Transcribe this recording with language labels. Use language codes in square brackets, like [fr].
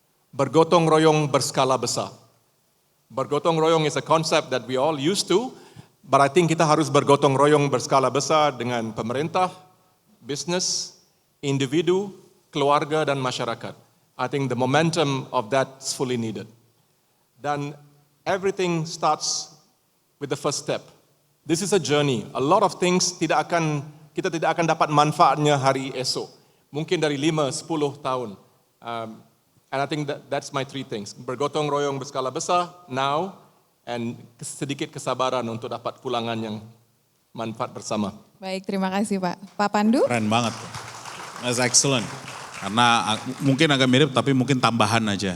[ms] Bergotong royong berskala besar. Bergotong royong [en] is a concept that we all used to, but I think [ms] kita harus bergotong royong berskala besar dengan pemerintah, business, individu, keluarga dan masyarakat. [en] I think the momentum of that is fully needed. [ms] Dan [en] everything starts with the first step. This is a journey. A lot of things [ms] kita tidak akan dapat manfaatnya hari esok. Mungkin dari 5-10 tahun. [en] And I think that's my 3 things. [ms] Bergotong royong berskala besar, [en] now, and [ms] sedikit kesabaran untuk dapat pulangan yang manfaat bersama. [id] Baik, terima kasih Pak. Pak Pandu? Keren banget. [en] That's excellent. [id] Karena mungkin agak mirip tapi mungkin tambahan aja.